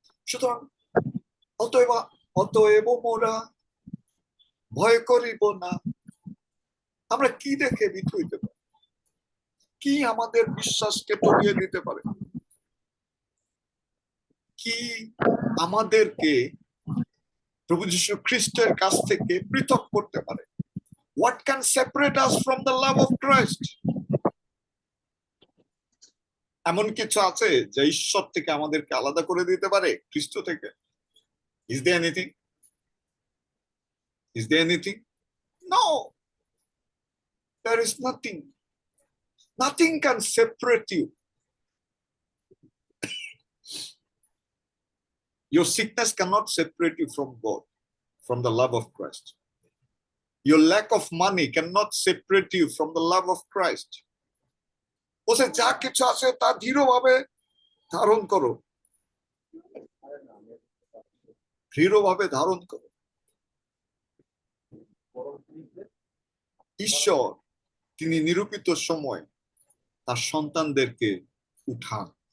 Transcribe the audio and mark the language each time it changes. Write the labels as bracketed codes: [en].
[bn] সুতরাং অতএব মোরা ভয় করিব না। আমরা কি দেখে ভীত হইতে পারি? কি আমাদের বিশ্বাসকে টলিয়ে দিতে পারে? কি আমাদেরকে প্রভু যীশু খ্রিস্টের কাছ থেকে পৃথক করতে পারে? [en] What can separate us from the love of Christ? [bn] এমন কিছু আছে যা ঈশ্বর থেকে আমাদেরকে আলাদা করে দিতে পারে খ্রিস্ট থেকে? [en] Is there anything? Is there anything? No. There is nothing. Nothing can separate you. Your sickness cannot separate you from God, from the love of Christ. Your lack of money cannot separate you from the love of Christ. [bn] ওসে যা কিছু আছে তা দৃঢ়ভাবে ধারণ করো, দৃঢ়ভাবে ধারণ করো। ঈশ্বর তিনি নিরূপিত সময় তার সন্তানদেরকে উঠান।